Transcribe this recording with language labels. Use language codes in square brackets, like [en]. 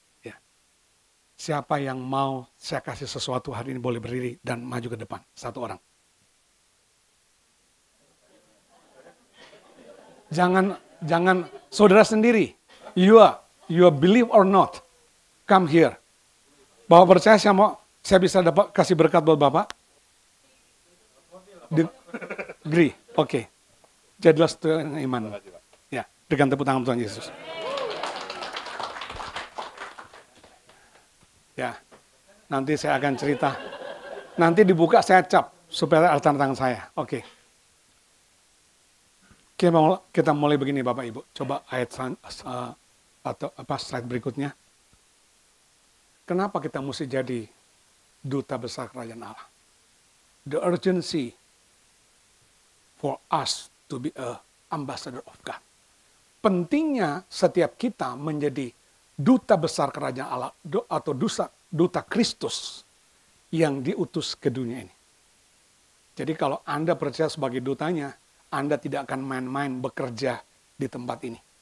[id] Ya. Siapa yang mau saya kasih sesuatu hari ini boleh berdiri dan maju ke depan. Satu orang. Jangan saudara sendiri. [en] You believe or not, come here. [id] Bapak percaya saya bisa dapat kasih berkat buat Bapak? Agree, oke. Jadilah sesuai dengan iman. Ya, dengan tepuk tangan Tuhan Yesus. Ya, nanti saya akan cerita. Nanti dibuka saya cap supaya ada tanda tangan saya. Oke. Kita mulai begini Bapak Ibu. Coba ayat atau slide berikutnya. Kenapa kita mesti jadi duta besar kerajaan Allah? [en] The urgency for us to be a ambassador of God. [id] Pentingnya setiap kita menjadi duta besar kerajaan Allah atau duta Kristus yang diutus ke dunia ini. Jadi kalau Anda percaya sebagai dutanya, Anda tidak akan main-main bekerja di tempat ini.